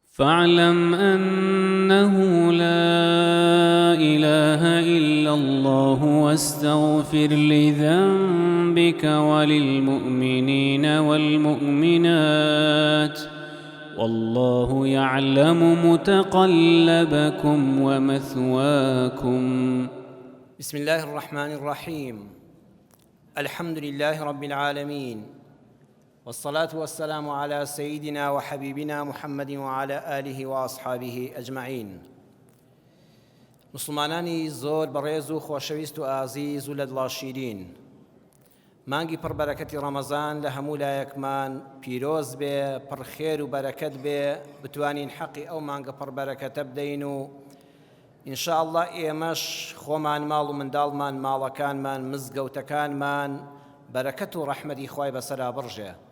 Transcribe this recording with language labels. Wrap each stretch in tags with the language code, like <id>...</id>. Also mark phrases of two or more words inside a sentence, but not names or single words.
<ar>فاعلم أنه لا إله إلا الله واستغفر لذنبك وللمؤمنين والمؤمنات والله يعلم متقلبكم ومثواكم. بسم الله الرحمن الرحيم. الحمد لله رب العالمين، والصلاة والسلام على سيدنا وحبيبنا محمد وعلى آله وأصحابه أجمعين.</ar> <ckb>مسلمانانی زۆر بەڕێز و خۆشەویست و ئازیز و لەدڵ شیرین، مانگی پڕبەرەکەتی ڕەمەزان لە هەموو لایەکمان پیرۆز بێ، پڕخێر و بەرەکەت بێ، بتوانین حەقی ئەو مانگە پڕبەرەکەتە بدەین و ئینشاءالله ئێمەش خۆمان ماڵ و منداڵمان، ماڵەکانمان، مزگەوتەکانمان بەرەکەت و ڕەحمەتی خوای بەسەرا بڕژێ.</ckb>